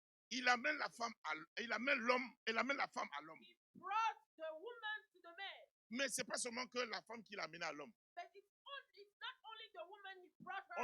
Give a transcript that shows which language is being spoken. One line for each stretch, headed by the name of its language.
French: il amène la femme, il amène l'homme, il amène la femme à l'homme.
English: he brought the woman to the man.
French: Mais c'est pas seulement que la femme qui l'a amenée à l'homme.
English: But it's not only the woman he brought her.